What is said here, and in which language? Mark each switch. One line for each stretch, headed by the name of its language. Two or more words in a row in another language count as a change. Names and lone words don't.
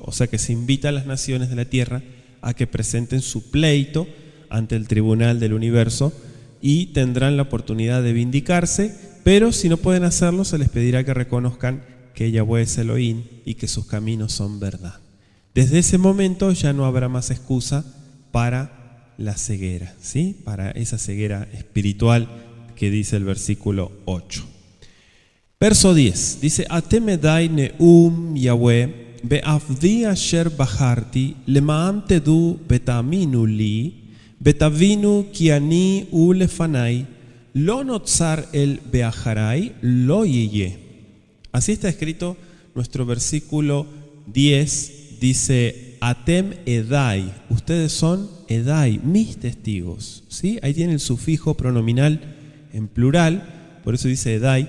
Spanish: O sea que se invita a las naciones de la tierra a que presenten su pleito ante el tribunal del universo y tendrán la oportunidad de vindicarse, pero si no pueden hacerlo, se les pedirá que reconozcan que Yahweh es Elohim y que sus caminos son verdad. Desde ese momento ya no habrá más excusa para la ceguera, ¿sí? Para esa ceguera espiritual que dice el versículo 8. Verso 10 dice:
Hebrew: אתם עדי נאם יהוה בעבדי אשר בחרתי למען תדעו ותאמינו לי ותבינו כי אני ולפני לא נוצר אל ובאחרי לא יהיה.
Spanish: Así está escrito nuestro versículo 10, dice:
Hebrew: אתם עדי,
Spanish: ustedes son edai, mis testigos, ¿sí? Ahí tiene el sufijo pronominal en plural, por eso dice edai.